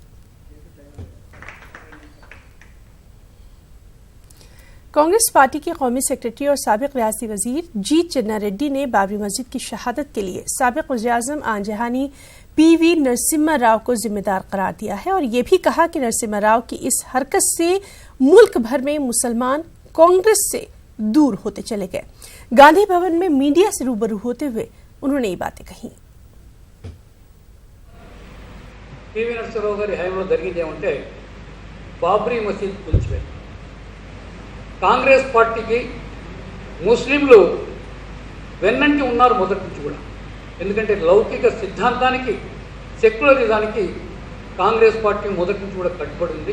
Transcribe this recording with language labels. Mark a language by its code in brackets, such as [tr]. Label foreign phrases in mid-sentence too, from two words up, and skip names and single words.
[ur] کانگریس پارٹی کے قومی سیکرٹری اور سابق ریاستی وزیر جی چنا ریڈی نے بابری مسجد کی شہادت کے لیے سابق وزیراعظم آن جہانی پی وی نرسمہا راؤ کو ذمہ دار قرار دیا ہے اور یہ بھی کہا کہ نرسمہا راؤ کی اس حرکت سے ملک بھر میں مسلمان کانگریس سے دور ہوتے چلے گئے. گاندھی بھون میں میڈیا سے روبرو ہوتے ہوئے انہوں نے یہ باتیں کہیں. [te] پی وی نرسمہا راؤ గారి హయాంలో జరిగింది ఏమంటే బాబ్రీ మసీద్ కూల్చివేత. కాంగ్రెస్ పార్టీకి ముస్లింలు వెన్నంటి ఉన్నారు మొదటి నుంచి కూడా. ఎందుకంటే లౌకిక సిద్ధాంతానికి, సెక్యులరిజానికి కాంగ్రెస్ పార్టీ మొదటి నుంచి కూడా కట్టుబడి ఉంది.